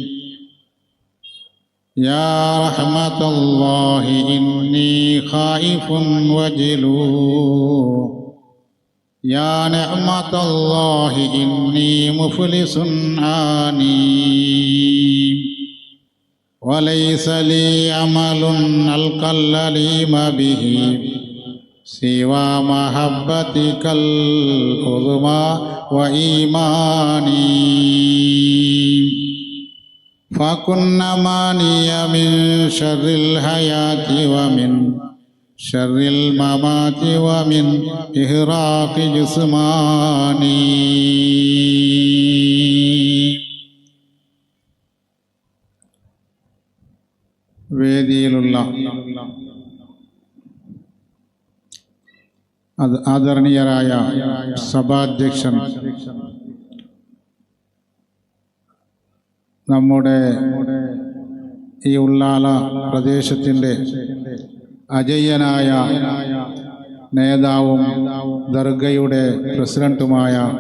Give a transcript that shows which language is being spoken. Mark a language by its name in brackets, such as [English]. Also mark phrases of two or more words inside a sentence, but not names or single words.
[Arabic] يا رحمة الله إني خائف وجلو، يا نعمة الله إني مفلس عاني، وليس لي عمل ألقى الأليم به سوى محبتك العظمى وإيماني. فكن ماني من شر الحياة ومن شر الممات ومن إحراق جسماني. [Malayalam] വേദിയിലുള്ള ആദരണീയരായ സഭാധ്യക്ഷൻ, നമ്മുടെ ഈ ഉള്ളാല പ്രദേശത്തിൻ്റെ അജയ്യനായ നേതാവും ദർഗയുടെ പ്രസിഡന്റുമായ